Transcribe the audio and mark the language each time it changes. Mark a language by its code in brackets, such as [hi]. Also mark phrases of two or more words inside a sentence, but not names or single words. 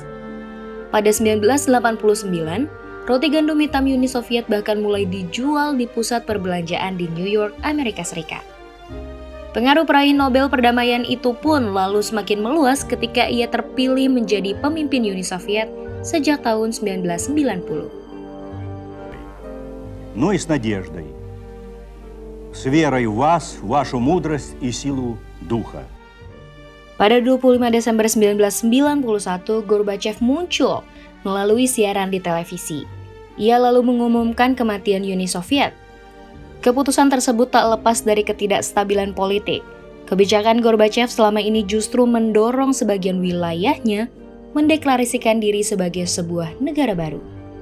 [id] Pada 1989, roti gandum hitam Uni Soviet bahkan mulai dijual di pusat perbelanjaan di New York, Amerika Serikat. Pengaruh peraih Nobel perdamaian itu pun lalu semakin meluas ketika ia terpilih menjadi pemimpin Uni Soviet sejak tahun 1990. [ru] Но и с надеждой, с верой в вас, вашу мудрость и силу духа. [id] Pada 25 Desember 1991, Gorbachev muncul melalui siaran di televisi. Ia lalu mengumumkan kematian Uni Soviet. Keputusan tersebut tak lepas dari ketidakstabilan politik. Kebijakan Gorbachev selama ini justru mendorong sebagian wilayahnya mendeklarasikan diri sebagai sebuah negara baru.